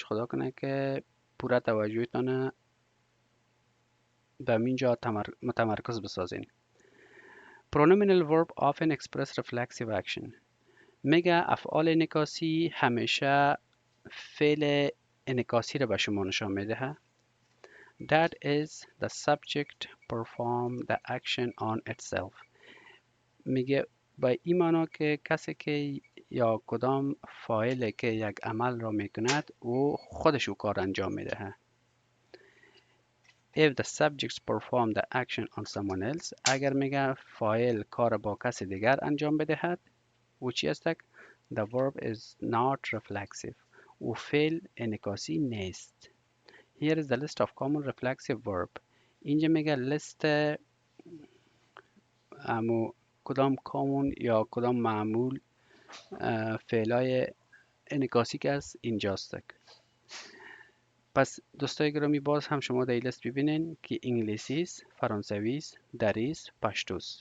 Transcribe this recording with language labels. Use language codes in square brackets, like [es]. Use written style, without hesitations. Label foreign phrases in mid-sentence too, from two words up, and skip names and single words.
[fa] خدا کنه که پورا توجهتان به اینجا متمرکز بسازین. [en] Pronominal verb often express reflexive action. [fa] میگه افعال انعکاسی همیشه فعل انعکاسی را به شما نشان میده. [en] That is the subject perform the action on itself. [fa] میگه با این معنا که کسی که یا کدام فاعل که یک عمل را میکند او خودش او کار انجام میده. [en] If the subjects perform the action on someone else، [fa] اگر میگه فاعل کار با کسی دیگر انجام بدهد او چی است؟ [en] The verb is not reflexive. [fa] او فعل انعکاسی نیست. [en] Here is the list of common reflexive verb. [fa] اینجا میگه لیست کدام کامون یا کدام معمول فعلای انعکاسی که است اینجاست. پس دوستای گرامی باز هم شما در این لیست ببینین که انگلیسی است، فرانسوی است، دری است، پشتو است.